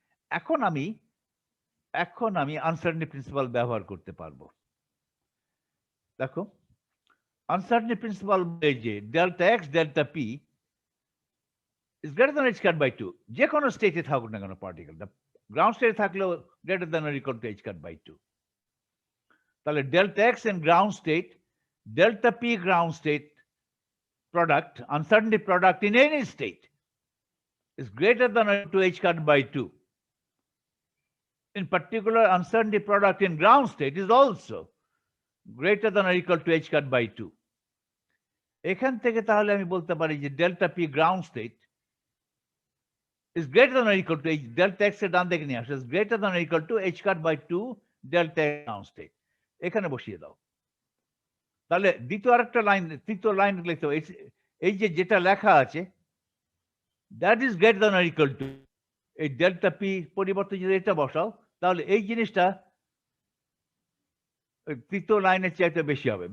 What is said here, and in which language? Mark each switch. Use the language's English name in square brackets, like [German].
[Bangla] এখন আমি uncertainty principal ব্যবহার করতে পারবো। দেখো, আনসার্টেনিটি প্রিন্সিপাল বলে যে delta x delta P [English] is greater than h cat by 2, [Bangla] যে কোনো স্টেটে থাকুক না কেন পার্টিকেলটা, গ্রাউন্ড স্টেটে থাকলেও greater than or equal to h cat by 2। [English] তাহলে delta x in ground state, delta p ground state product, uncertainty product in any state is greater than or equal to h cat by 2. In particular, uncertainty product in ground state is also greater than or equal to h cat by 2. [Bangla] এখান থেকে তাহলে আমি বলতে পারি যে [English] delta p ground state is greater than or equal to delta x [Bangla] এর ডান দিকে নিয়ে আসে, [English] is greater than or equal to h cat by 2 delta x ground state। [Bangla] এখানে বসিয়ে দাও। তাহলে দ্বিতীয় আরেকটা লাইন, তৃতীয় লাইন লিখতে হবে, এই যে যেটা লেখা আছে [English] that is greater than or equal to, [Bangla] এই ডেল্টা পি পরিবর্তে যদি এটা বসাও তাহলে এই জিনিসটা তৃতীয় লাইনের চাইতে বেশি হবে।